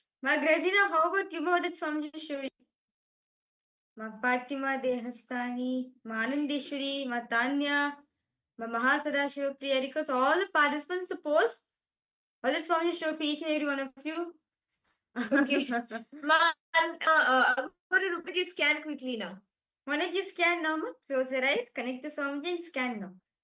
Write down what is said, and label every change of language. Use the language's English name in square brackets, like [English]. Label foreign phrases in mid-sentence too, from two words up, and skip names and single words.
[English] Ma Grazina, how about you? What did Swamiji show you? Ma Fatima Dehastani, Ma Anandeshwari, Ma Tanya, Ma Mahasadashiva Priya. Request all the participants to post. What did Swamiji show for each and every one of you? Okay. Ma Agora Rupini, scan quickly now. Why don't you scan now? Ma? Close your eyes, connect to Swamiji and scan now.